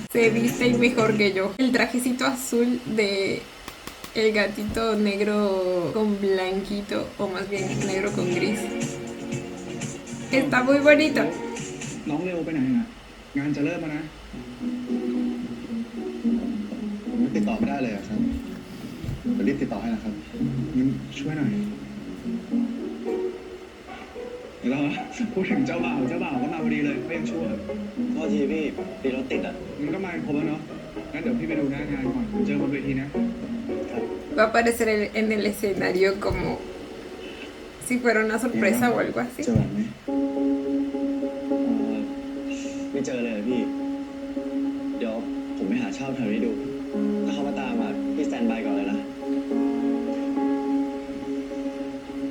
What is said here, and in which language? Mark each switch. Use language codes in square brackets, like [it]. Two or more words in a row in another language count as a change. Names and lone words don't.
[es] Se visten mejor que yo. El trajecito azul de el gatito negro con blanquito, o más bien negro con gris. Está muy bonito. [th] น้องเร็วไปไหนนะงานจะเริ่มแล้วนะ ผมยังติดต่อไม่ได้เลยอะครับเดี๋ยวรีบติดต่อให้นะครับ งั้นช่วยหน่อยแล้วพูดถึงเจ้าบ่าวก็มาพอดีเลยเขายังช่วย โทษทีพี่พี่รถติดอ่ะ มันก็มาครบแล้วเนาะงั้นเดี๋ยวพี่ไปดูหน้างานก่อนเจอบนเวทีนะ [es] Va a aparecer en el escenario como si fuera una sorpresa o algo así. [th] เจอแบบไหม ไม่เจอเลยพี่ เดี๋ยวผมไปหาเช่าแถวนี้ดู ถ้าเขามาตามอ่ะพี่สแตนบายก่อนเลยนะ Ay,